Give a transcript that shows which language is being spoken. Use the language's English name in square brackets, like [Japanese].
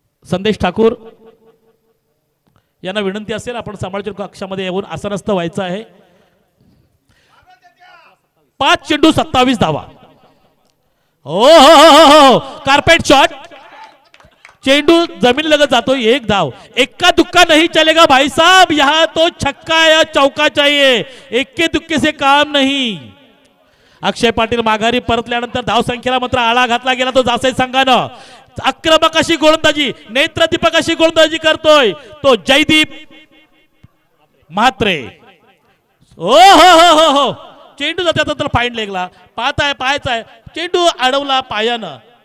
[Marathi] संदेश ठाकूर यांना विनंती असेल, आपण समालोचन कक्षामध्ये येऊन आसनस्थ व्हायचं आहे. 5 चेंडू 27 धावा. हो कार्पेट शॉट, चेंडू जमीन लगत जातो, 1 धाव. [Hindi] एक्का दुक्का नहीं चलेगा भाई साहब, यहां तो छक्का या चौका चाहिए, एक्के दुक्के से काम नहीं. [Marathi] अक्षय पाटील माघारी परतल्यानंतर धावसंख्येला मात्र आळा घातला गेला तो जासई संघानं. आक्रमक अशी गोलंदाजी, नेत्रदीपक अशी गोलंदाजी करतोय तो जयदीप म्हात्रे. हो चेंडू जात्यानंतर फाईन लेगला, पाहायचा चेंडू अडवला पायानं.